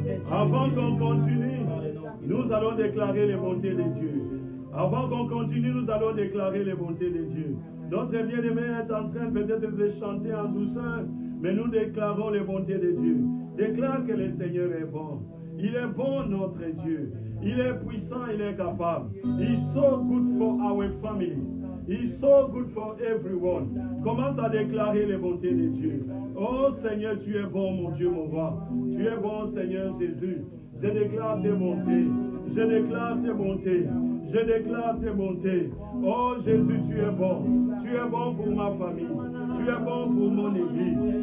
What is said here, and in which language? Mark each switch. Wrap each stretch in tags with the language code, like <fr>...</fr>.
<fr>Avant qu'on continue, nous allons déclarer les bontés de Dieu. Avant qu'on continue, nous allons déclarer les bontés de Dieu. Notre bien-aimé est en train peut-être de chanter en douceur, mais nous déclarons les bontés de Dieu. Déclare que le Seigneur est bon. Il est bon, notre Dieu. Il est puissant, il est capable.</fr> <en>He's so good for our families. He's so good for everyone.</en> <fr>Commence à déclarer les bontés de Dieu. Oh Seigneur, tu es bon, mon Dieu, mon roi. Tu es bon, Seigneur Jésus. Je déclare tes bontés. Je déclare tes bontés. Je déclare tes bontés. Oh Jésus, tu es bon. Tu es bon pour ma famille. Tu es bon pour mon église.</fr>